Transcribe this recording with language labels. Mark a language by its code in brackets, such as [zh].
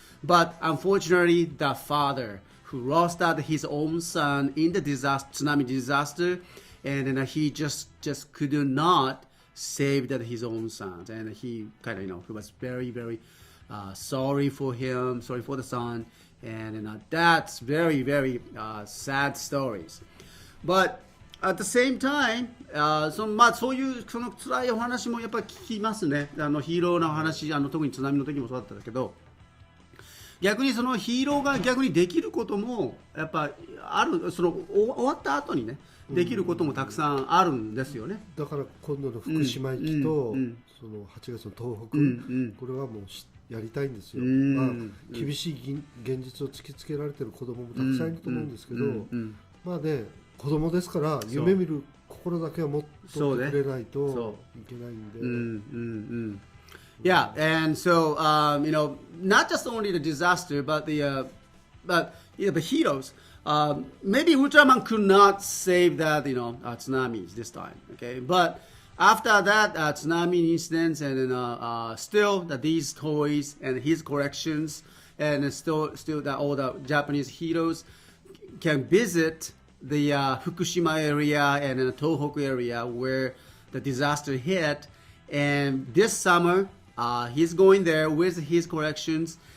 [en] But unfortunately, the father who lost his own son in the tsunami disaster, and then he just could not save his own son, and he kind of he was very very sorry for him, sorry for the son, and that's very very sad stories. But at the same time, [ja] そういう辛いお話もやっぱり聞きますね。ヒーローの話、特に津波の時もそうだったんだけど、逆にそのヒーローが逆にできることもやっぱある、終わった後にねできることもたくさんあるんですよね。だから今度の福島行きと、その8月の東北、これはもうやりたいんですよ。厳しい現実を突きつけられてる子供もたくさんいると思うんですけど、まあね、子供ですから夢見る心だけは持ってくれないといけないんで。 [en] Yeah, and so not just only the disaster, but the heroes. Maybe Ultraman could not save that tsunamis this time. Okay, but after that tsunami incidents, and then still these toys and his collections, and still that all the Japanese heroes can visit the Fukushima area and the Tohoku area where the disaster hit. And this summer, he's going there with his collections,